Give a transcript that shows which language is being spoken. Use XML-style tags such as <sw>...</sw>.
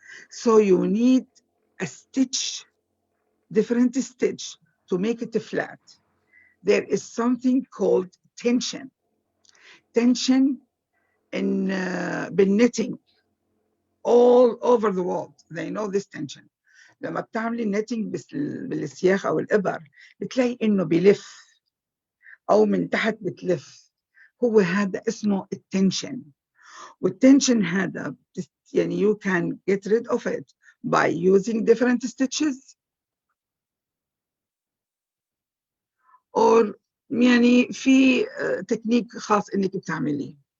<en>So you need a stitch, different stitch to make it flat. There is something called tension. Tension in knitting all over the world. They know this tension.</en> <ar>لما بتعملي knitting بالسياخ أو الإبر بتلاقي إنه بيلف أو من تحت بتلف. هو هذا اسمه التنشن. والتنشن هذا يعني</ar> <en>you can get rid of it by using different stitches or</en> <ar>يعني في تكنيك خاص إنك بتعمليه.</ar>